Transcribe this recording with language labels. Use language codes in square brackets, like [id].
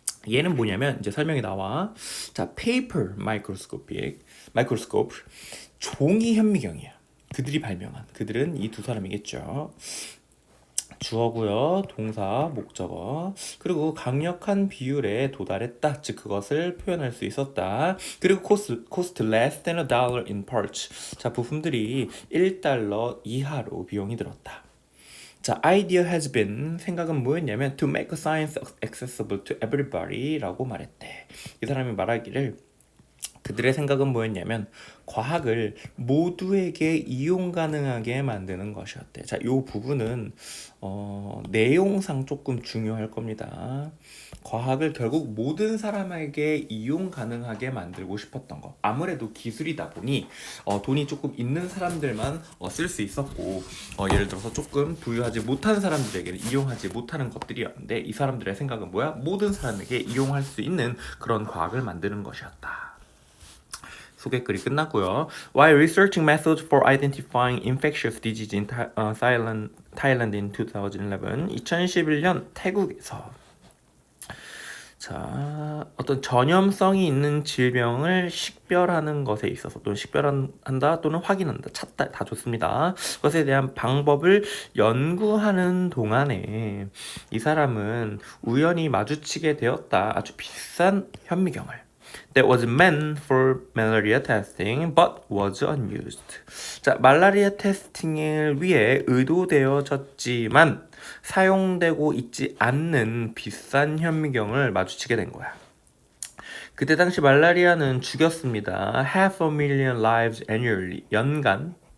[ko] 얘는 뭐냐면 이제 설명이 나와. 자, paper microscope, 종이 현미경이야. 그들이 발명한, 그들은 이 두 사람이겠죠. 주어고요, 동사, 목적어, 그리고 강력한 비율에 도달했다, 즉 그것을 표현할 수 있었다. [en] 그리고 cost less than $1 in parts. [ko] 자, 부품들이 $1 이하로 비용이 들었다. [en] 자, idea has been, [ko] 생각은 뭐였냐면 [en] to make science accessible to everybody [ko] 라고 말했대. 이 사람이 말하기를 그들의 생각은 뭐였냐면 과학을 모두에게 이용 가능하게 만드는 것이었대. 자, 이 부분은 내용상 조금 중요할 겁니다. 과학을 결국 모든 사람에게 이용 가능하게 만들고 싶었던 거. 아무래도 기술이다 보니 돈이 조금 있는 사람들만 쓸 수 있었고, 예를 들어서 조금 부유하지 못한 사람들에게는 이용하지 못하는 것들이었는데, 이 사람들의 생각은 뭐야? 모든 사람에게 이용할 수 있는 그런 과학을 만드는 것이었다. 소개글이 끝났고요. [en] While researching methods for identifying infectious disease in Thailand in 2011, [ko] 2011년 태국에서 자, 어떤 전염성이 있는 질병을 식별하는 것에 있어서, 또는 식별한다 또는 확인한다, 찾다, 다 좋습니다. 그것에 대한 방법을 연구하는 동안에 이 사람은 우연히 마주치게 되었다. 아주 비싼 현미경을. [en] That was meant for malaria testing, but was unused. [ko] 자, 말라리아 테스팅을 위해 의도되어졌지만 사용되고 있지 않는 비싼 현미경을 마주치게 된 거야. 그때 당시 말라리아는 죽였습니다. [en] 500,000 lives annually. [ko] 연간.